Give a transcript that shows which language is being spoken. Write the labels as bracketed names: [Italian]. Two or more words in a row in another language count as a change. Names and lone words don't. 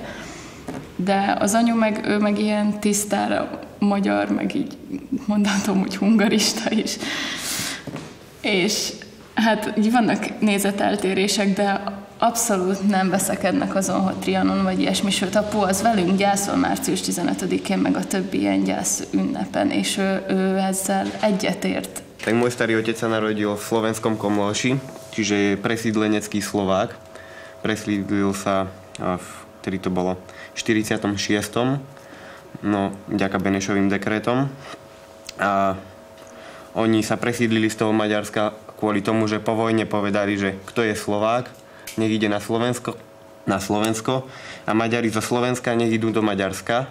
[Hungarian] De az anyu ő meg ilyen tisztára magyar, meg így mondhatom, hogy hungarista is. És hát így vannak nézeteltérések, de abszolút nem veszekednek azon, hogy Trianon vagy ilyesmi, sőt apu az velünk gyászol március 15-én, meg a többi ilyen gyász ünnepen, és ő ezzel egyetért. [Slovak] Tak môj starý otec sa narodil v slovenskom Komlóši, čiže je presídlenecký Slovák. Presídlil sa, vtedy to bolo v 46. No, vďaka Benešovým dekrétom. A oni sa presídlili z toho Maďarska kvôli tomu, že po vojne povedali, že kto je Slovák, nech ide na Slovensko a Maďari zo Slovenska nech idú do Maďarska.